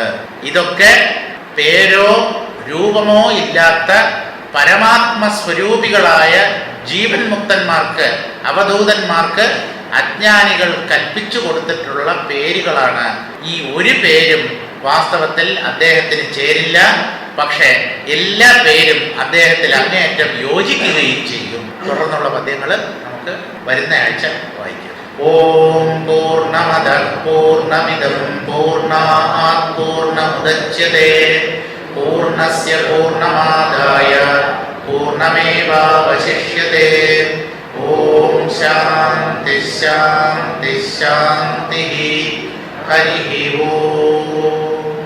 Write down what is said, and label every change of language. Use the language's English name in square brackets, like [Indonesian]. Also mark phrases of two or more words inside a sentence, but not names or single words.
[Malayalam] ഇതൊക്കെ പേരോ രൂപമോ ഇല്ലാത്ത പരമാത്മസ്വരൂപികളായ ജീവൻ മുക്തന്മാർക്ക്, അവധൂതന്മാർക്ക് അജ്ഞാനികൾ കൽപ്പിച്ചു കൊടുത്തിട്ടുള്ള പേരുകളാണ്. ഈ ഒരു പേരും വാസ്തവത്തിൽ അദ്ദേഹത്തിന് ചേരില്ല. പക്ഷേ എല്ലാ പേരും അദ്ദേഹത്തിൽ അങ്ങേയറ്റം യോജിക്കുകയും ചെയ്യും. തുടർന്നുള്ള പദ്യങ്ങൾ നമുക്ക് വരുന്ന ആഴ്ച വായിക്കാം. [Sanskrit] ॐ पूर्णमदः पूर्णमिदं पूर्णात् पूर्णमुदच्यते पूर्णस्य पूर्णमादाय पूर्णमेवावशिष्यते. ॐ शान्ति शान्ति शान्ति. हरि ॐ.